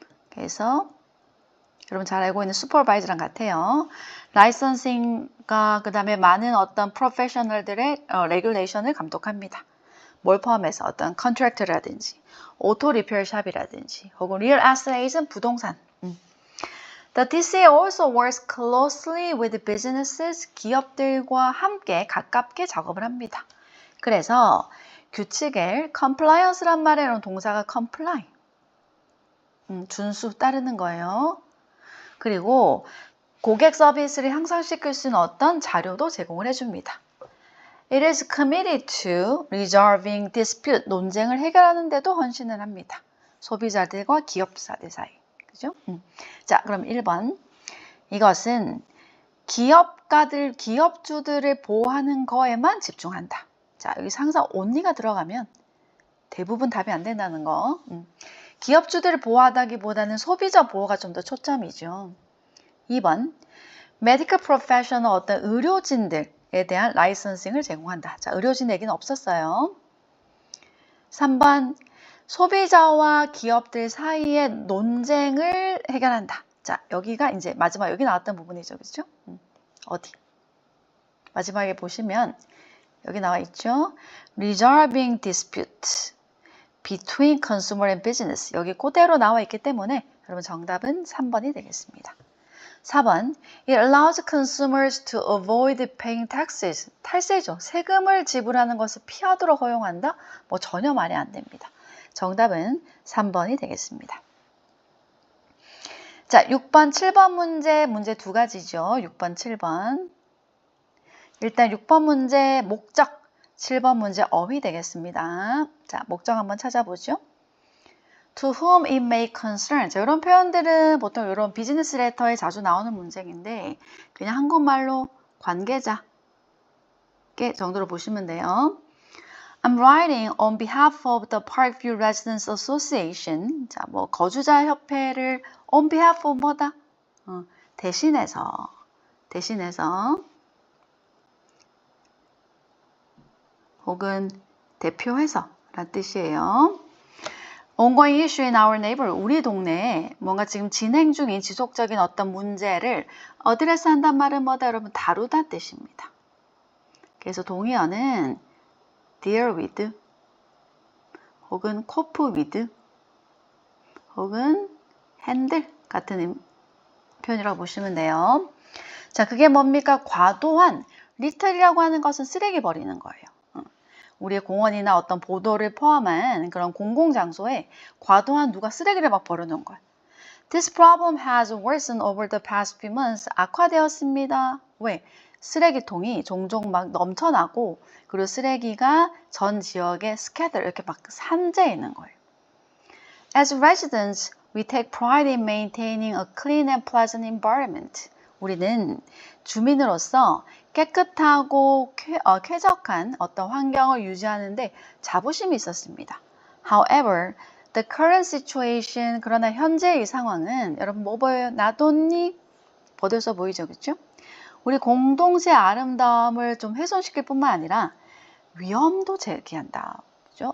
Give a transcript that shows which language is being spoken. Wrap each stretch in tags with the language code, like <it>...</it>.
<ko>그래서 여러분 잘 알고 있는 supervisor랑 같아요. 라이선싱과 그 다음에 많은 어떤 프로페셔널들의 레귤레이션을 감독합니다. 뭘 포함해서 어떤 컨트랙트라든지 오토 리페어 샵이라든지 혹은 리얼 에스테이트는 부동산</ko> <en>The DCA also works closely with businesses.</en> <ko>기업들과 함께 가깝게 작업을 합니다. 그래서 규칙을 compliance란 말에 이런 동사가 comply. 준수 따르는 거예요. 그리고 고객 서비스를 향상시킬 수 있는 어떤 자료도 제공을 해줍니다.</ko> <en>It is committed to resolving dispute,</en> <ko>논쟁을 해결하는 데도 헌신을 합니다. 소비자들과 기업사들 사이. 그죠? 자, 그럼 1번. 이것은 기업주들을 보호하는 거에만 집중한다. 자, 여기 항상 only가 들어가면 대부분 답이 안 된다는 거. 기업주들을 보호하다기보다는 소비자 보호가 좀 더 초점이죠. 2번. medical professional 어떤 의료진들에 대한 라이선싱을 제공한다. 자, 의료진 얘기는 없었어요. 3번. 소비자와 기업들 사이의 논쟁을 해결한다. 자, 여기가 이제 마지막 여기 나왔던 부분이죠. 그렇죠? 어디? 마지막에 보시면 여기 나와 있죠.</ko> <en>Resolving dispute between consumer and business.</en> <ko>여기 그대로 나와 있기 때문에 여러분 정답은 3번이 되겠습니다.</ko> <en>4번. It allows consumers to avoid paying taxes.</en> <ko>탈세죠. 세금을 지불하는 것을 피하도록 허용한다? 뭐 전혀 말이 안 됩니다. 정답은 3번이 되겠습니다. 자, 6번, 7번 문제 두 가지죠. 6번, 7번. 일단 6번 문제 목적, 7번 문제 어휘 되겠습니다. 자, 목적 한번 찾아보죠.</ko> <en>To whom it may concern.</en> <ko>자, 이런 표현들은 보통 이런 비즈니스 레터에 자주 나오는 문장인데 그냥 한국말로 관계자 정도로 보시면 돼요.</ko> <en>I'm writing on behalf of the Parkview Residents Association.</en> <ko>자, 뭐 거주자 협회를 on behalf of 뭐다? 대신해서 혹은 대표해서 라는 뜻이에요.</ko> <en>Ongoing issue in our neighborhood.</en> <ko>우리 동네에 뭔가 지금 진행 중인 지속적인 어떤 문제를 어드레스 한단 말은 뭐다? 여러분 다루다 뜻입니다. 그래서 동의어는 deal with 혹은 cope with 혹은 handle 같은 표현이라고 보시면 돼요. 자, 그게 뭡니까? 과도한 리터이라고 하는 것은 쓰레기 버리는 거예요. 우리의 공원이나 어떤 보도를 포함한 그런 공공장소에 과도한 누가 쓰레기를 막 버려놓은 거예요.</ko> <en>This problem has worsened over the past few months.</en> <ko>악화되었습니다. 왜? 쓰레기통이 종종 막 넘쳐나고 그리고 쓰레기가 전 지역에 scatter 이렇게 막 산재해 있는 거예요.</ko> <en>As residents, we take pride in maintaining a clean and pleasant environment.</en> <ko>우리는 주민으로서 깨끗하고 쾌적한 어떤 환경을 유지하는데 자부심이 있었습니다.</ko> <en>However, the current situation,</en> <ko>그러나 현재 이 상황은 여러분 뭐 보여요? Not only 버려서 보이죠, 그렇죠? 우리 공동체의 아름다움을 좀 훼손시킬 뿐만 아니라 위험도 제기한다. 그렇죠?</ko>